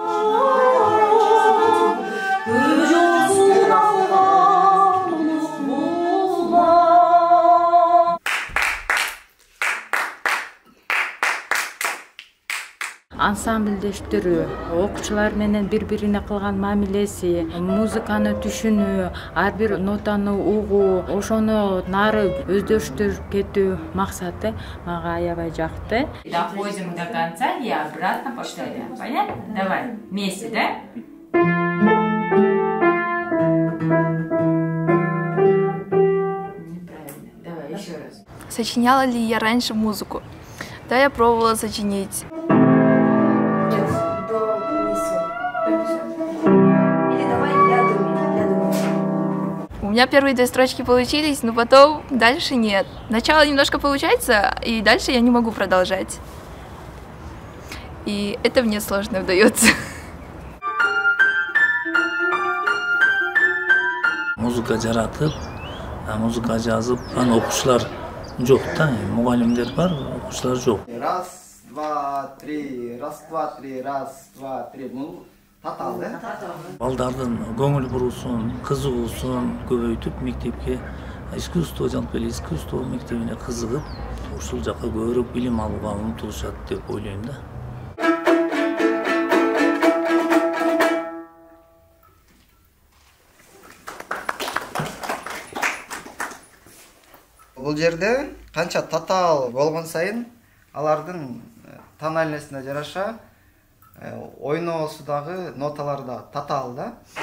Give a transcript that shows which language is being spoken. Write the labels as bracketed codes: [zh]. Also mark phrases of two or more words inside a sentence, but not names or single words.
[ky] Ансамбльдештирүү, окуучулар менен бири-бирине кылган мамилеси, музыканы түшүнүү, ар бир нотаны угуу, ошону нары өздөштүрүп кетүү максаты мага аябай жакты. [ru] Доходим до конца и обратно повторяем. Понятно? Давай, вместе, да? Неправильно. Давай еще раз. Сочиняла ли я раньше музыку? Да, я пробовала сочинить. У меня первые 2 строчки получились, но потом дальше нет. Начало немножко получается, и дальше я не могу продолжать. И это мне сложно удается. [ky] Музыка жаратып, музыка жазып, аны окуучулар жок да, мугалимдер бар, окуучулар жок. [ru] Раз, два, три, раз, два, три, раз, два, три. [ky] Татал, да? Балдардын көңүл буруусун, кызыгуусун көбөйтүп, мектепке искусство, жалпы эле искусство мектебине кызыгып, ушул жака көбүрөөк билим алууга умтулушат деп ойлойм да. Бул жерде канча татал болгон сайын алардын тональностуна жараша ойноосудагы ноталар да татал да.